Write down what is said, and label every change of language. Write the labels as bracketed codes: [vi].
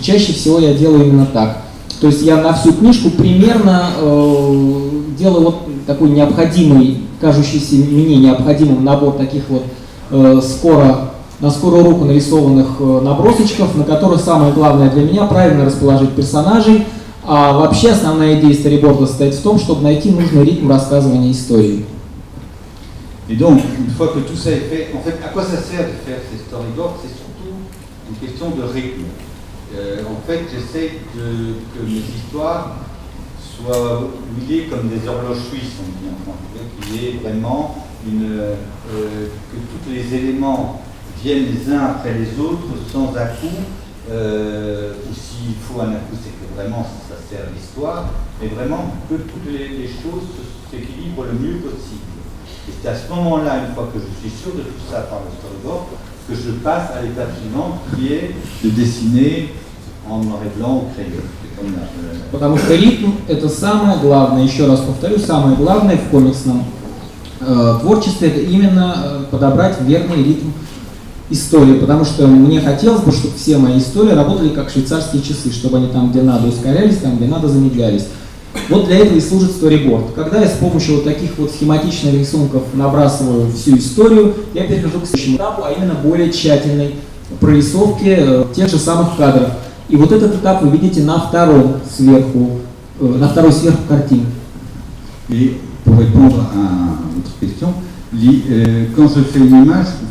[ru] Чаще всего я делаю именно так. То есть я на всю книжку примерно делаю вот такой необходимый, кажущийся мне необходимым набор таких вот скоро на скорую руку нарисованных набросочков, на которых самое главное для меня правильно расположить персонажей, а вообще основная идея сториборда состоит в том, чтобы найти нужный ритм рассказывания истории. [fr] Et donc, une fois que tout ça est fait, en fait, à quoi ça sert de faire ces storyboards? C'est surtout une question de rythme. En fait, j'essaie que mes histoires soient huilées comme des horloges suisses, on dit en français, qu'il y ait vraiment que tous les éléments viennent les uns après les autres sans à-coup, ou s'il faut un à-coup, c'est que vraiment ça sert l'histoire, mais vraiment que toutes les choses s'équilibrent le mieux possible. Et c'est à ce moment-là, une fois que je suis sûr de tout ça par le storyboard, que je passe à l'étape suivante qui est de dessiner en noir et blanc au crayon. [ru] Потому что ритм – это самое главное, еще раз повторю, самое главное в комиксном творчестве – это именно подобрать верный ритм истории, потому что мне хотелось бы, чтобы все мои истории работали как швейцарские часы, чтобы они там, где надо, ускорялись, там, где надо, замедлялись. Вот для этого и служит сториборд. Когда я с помощью вот таких вот схематичных рисунков набрасываю всю историю, я перехожу к следующему этапу, а именно более тщательной прорисовке тех же самых кадров. И вот этот этап вы видите на второй сверху картинке. [fr] Et pour répondre à votre question, quand je fais une image,